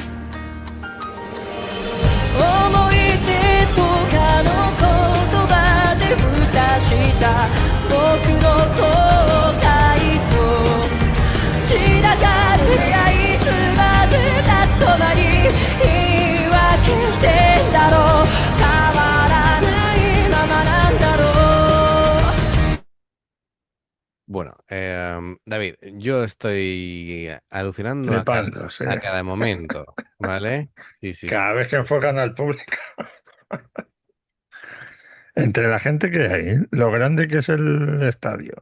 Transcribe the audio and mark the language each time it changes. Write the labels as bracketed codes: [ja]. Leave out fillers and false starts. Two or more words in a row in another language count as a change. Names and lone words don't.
[ja] 思い出とかの言葉で蓋した僕の後悔と散らかる部屋いつまでたつとまに言い訳してんだろう変わらないままなんだろう [es] Bueno, David, yo estoy alucinando Flipando, sí. a cada momento, ¿vale? Sí, sí, sí, Cada vez que enfocan al público. Entre la gente que hay, lo grande que es el estadio